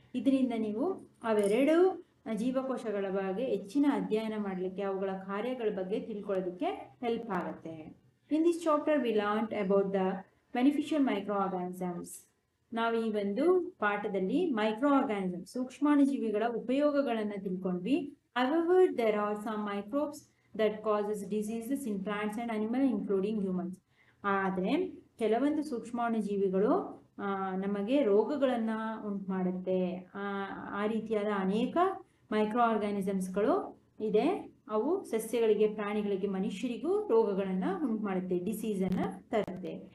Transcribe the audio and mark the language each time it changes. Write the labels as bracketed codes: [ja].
[kn] ಇದರಿಂದ ನೀವು ಅವೆರಡು ಜೀವಕೋಶಗಳ ಬಗ್ಗೆ ಹೆಚ್ಚಿನ ಅಧ್ಯಯನ ಮಾಡಲಿಕ್ಕೆ, ಅವುಗಳ ಕಾರ್ಯಗಳ ಬಗ್ಗೆ ತಿಳ್ಕೊಳ್ಳೋದಕ್ಕೆ ಹೆಲ್ಪ್ ಆಗುತ್ತೆ. [en] In this chapter we learned about the beneficial micro organisms. [kn] ನಾವು ಈ ಒಂದು ಪಾಠದಲ್ಲಿ ಮೈಕ್ರೋ ಆರ್ಗಾನಿಸಮ್, ಸೂಕ್ಷ್ಮಾಣುಜೀವಿಗಳ ಉಪಯೋಗಗಳನ್ನು ತಿಳ್ಕೊಂಡ್ವಿ. [en] However, there are some microbes that causes diseases in plants and animals including humans. [kn] ಆದರೆ ಕೆಲವೊಂದು ಸೂಕ್ಷ್ಮಾಣುಜೀವಿಗಳು ನಮಗೆ ರೋಗಗಳನ್ನು ಉಂಟು ಮಾಡುತ್ತೆ. ಆ ರೀತಿಯಾದ ಅನೇಕ ಮೈಕ್ರೋ ಆರ್ಗಾನಿಸಮ್ಸ್ಗಳು ಇದೆ. ಅವು ಸಸ್ಯಗಳಿಗೆ, ಪ್ರಾಣಿಗಳಿಗೆ, ಮನುಷ್ಯರಿಗೂ ರೋಗಗಳನ್ನು ಉಂಟು ಮಾಡುತ್ತೆ, ಡಿಸೀಸನ್ನು ತರುತ್ತೆ.